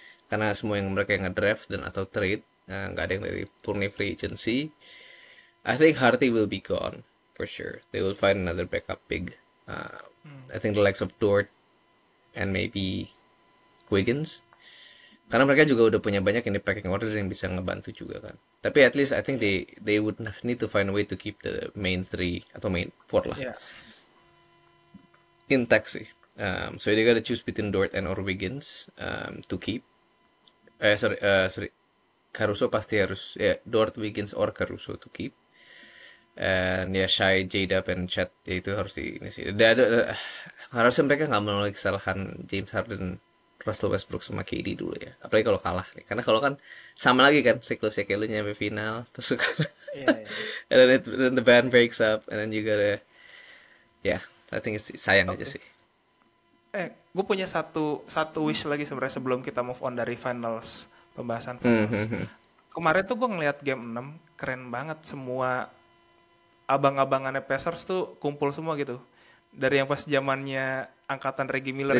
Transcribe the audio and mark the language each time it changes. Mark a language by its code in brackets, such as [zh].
[id] Karena semua yang mereka yang nge-draft dan atau trade nggak ada yang dari purely free agency. [en] I think Harty will be gone for sure. They will find another backup big. I think the likes of Dort and maybe Wiggins. [id] Karena mereka juga udah punya banyak ini packing order yang bisa ngebantu juga kan. Tapi [en] at least I think they would need to find a way to keep the main three [id] atau [en] main four lah [id] Ya. [en] intact sih. So they gotta choose between Dort and or Wiggins to keep. Sorry. Caruso [id] pasti harus ya [en] Dort, Wiggins or Caruso to keep. And ya Shai, J-Dub, and Chet [id] ya itu harus ini sih. Harusnya mereka nggak menolak kesalahan James Harden, Russell Westbrook sama KD dulu ya. Apalagi kalau kalah nih. Karena kalau kan sama lagi kan siklusnya kayak lu nyampe final terus Iya, iya. [en] and then the band breaks up and then you gotta I think it's [id] sayang aja Oke. sih. Gue punya satu wish lagi sebenarnya sebelum kita [en] move on [id] dari finals, pembahasan finals. Kemarin tuh gue ngeliat game 6, keren banget, semua abang-abangannya Pacers tuh kumpul semua gitu. Dari yang pas zamannya angkatan Reggie Miller